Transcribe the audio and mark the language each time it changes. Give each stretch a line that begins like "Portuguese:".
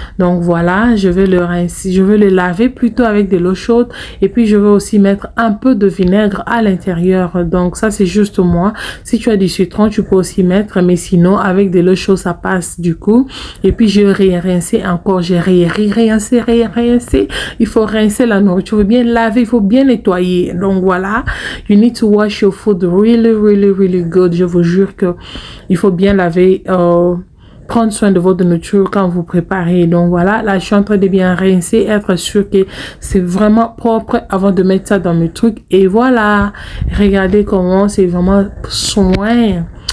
French: Donc voilà, je vais le rincer, je vais le laver plutôt avec de l'eau chaude et puis je vais aussi mettre un peu de vinaigre à l'intérieur. Donc ça c'est juste moi. Si tu as du citron tu peux aussi mettre, mais sinon avec de l'eau chaude ça passe du coup. Et puis je rincer encore, j'ai rincé. Il faut rincer la nourriture, il faut bien laver, il faut bien nettoyer.
English: Donc voilà, you need to wash your food really good.
French: Je vous jure que il faut bien laver, prendre soin de votre nourriture quand vous préparez. Donc voilà, là je suis en train de bien rincer, être sûr que c'est vraiment propre avant de mettre ça dans mes trucs. Et voilà, regardez comment c'est vraiment soin.